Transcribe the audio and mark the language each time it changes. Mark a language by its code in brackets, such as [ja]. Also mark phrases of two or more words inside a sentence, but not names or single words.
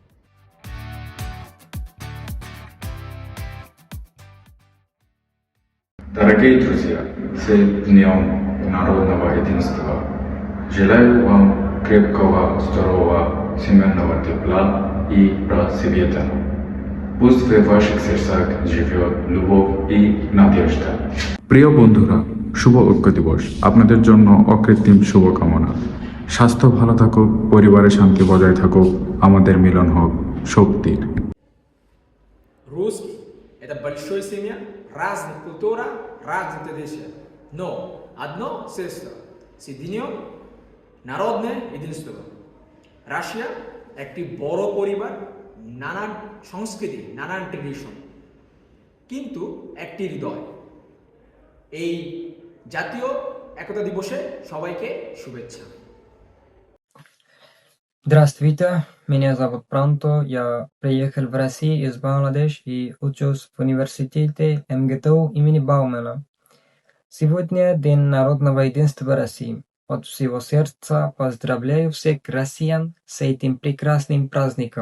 [ru] Дорогие друзья, с Днем Народного Единства! Желаю вам крепкого, здорового, семейного тепла и просвета. Пусть в ваших сердцах живет любовь и надежда. [bn] প্রিয় বন্ধুরা, শুভ ঐক্য দিবস। আপনাদের জন্য অকৃত্রিম শুভকামনা। স্বাস্থ্য ভালো থাকুক, পরিবারে শান্তি বজায় থাকুক, আমাদের মিলন হোক শক্তির। [ru] Русский – это большая семья, разных культура, разных традиций. Но одно средство – соединен народное единство. [bn] রাশিয়া একটি বড় পরিবার, নানান সংস্কৃতি, নানান ট্রেডিশন, কিন্তু একটি হৃদয়। এই জাতীয় একতা দিবসে সবাইকে শুভেচ্ছা। [ru] Здравствуйте, меня зовут Пранто, я приехал в Россию из Бангладеш и учусь в университете МГТУ имени Баумана. Сегодня День народного единства России. От всего сердца поздравляю всех россиян с этим прекрасным праздником.